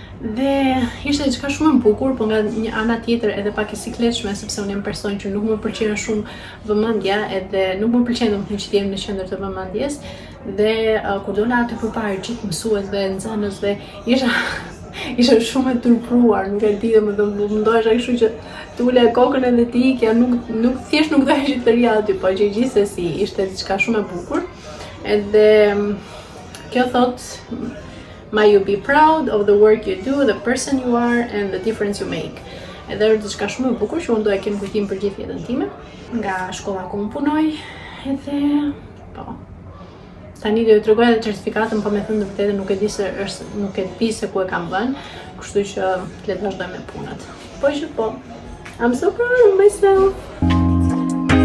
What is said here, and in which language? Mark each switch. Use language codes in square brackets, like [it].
[sq] Dhe ishte diçka shumë e bukur, po nga një ana tjetër edhe pak e sikletshme, sepse unë jam person që nuk më pëlqen shumë vëmendja, edhe nuk më pëlqen domethënë që të jem në qendër të vëmendjes. Dhe kur dola aty përpara gjithë mësuesve, nxënësve, isha shumë e turpruar, nuk e di domethënë më ndohesha kështu që të ulja kokën edhe të ikja, nuk thjesht nuk doja që të rija aty, po që gjithsesi ishte diçka shumë e bukur. Edhe kjo thotë [en] may you be proud of the work you do, the person you are and the difference you make. [sq] Edhe është diçka shumë e bukur që unë do e kem kujtim për gjithë jetën time, nga shkolla ku unë punoj, edhe po. Tani do t'ju tregoj edhe certifikatën, po me thënë të vërtetën nuk e di se ku e kam vënë, kështu që le të vazhdoj me punët. Po që po, [en] I'm so proud of myself.